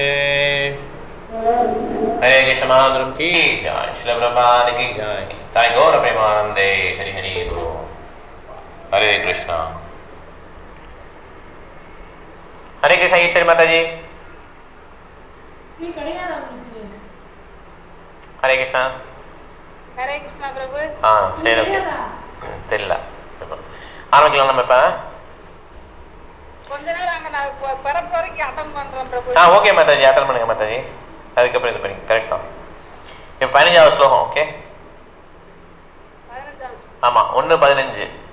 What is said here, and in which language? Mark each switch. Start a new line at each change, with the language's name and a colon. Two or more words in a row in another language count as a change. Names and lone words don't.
Hindi: हरे कृष्ण महागुरुम् की जय, श्रील प्रभुपाद की जय, साई गौर प्रेमानंदे, हरि हरि बोल. Hare Krishna. Hare Krishna Ishwari Mataji. Hare Krishna. Hare Krishna Prabhu.
Tamil: சரி ஓகே தெரியல ஆரம்பிக்கலாம் நம்ம இப்போ கொஞ்ச நேரம் அங்கே நான் பரப்பு வரைக்கும் அட்டன் பண்ணுறேன் பிரபு. ஓகே மாதாஜி அட்டன் பண்ணுங்க மாதாஜி. அதுக்கப்புறம் இது பண்ணிங்க கரெக்ட் தான். இப்போ 15வது ஸ்லோகம் ஓகே. ஆமாம் 1:15.